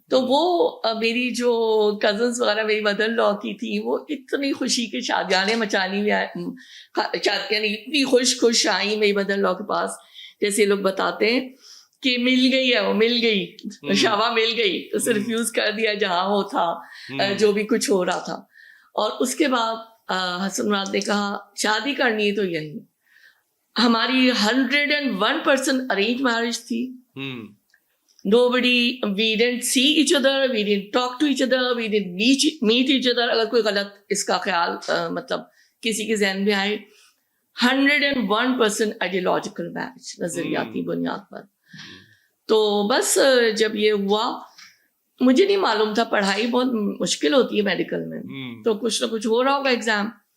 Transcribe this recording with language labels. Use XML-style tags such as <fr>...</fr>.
<ur>تو وہ میری جو کزنس وغیرہ میری مدر لا کی تھی, وہ اتنی خوشی کے شادیاں مچانی ہوئی, یعنی اتنی خوش آئی میری مدر لا کے پاس, جیسے لوگ بتاتے ہیں کہ مل گئی ہے, وہ مل گئی, شابہ مل گئی, اسے ریفیوز کر دیا جہاں وہ تھا, جو بھی کچھ ہو رہا تھا. اور اس کے بعد حسن مراد نے کہا شادی کرنی ہے تو یہی. ہماری 101% ارینج میرج تھی.</ur> <en>Nobody, we didn't see each other, we didn't talk to each other, we didn't meet each other.</en> <ur>اگر کوئی غلط اس کا خیال مطلب کسی کے ذہن میں آئے,</ur> <en>101% ideological match,</en> <ur>نظریاتی بنیاد پر. تو بس جب یہ ہوا, مجھے نہیں معلوم تھا, پڑھائی بہت مشکل ہوتی ہے میڈیکل میں, تو کچھ نہ کچھ ہو رہا ہوگا ایگزام.</ur>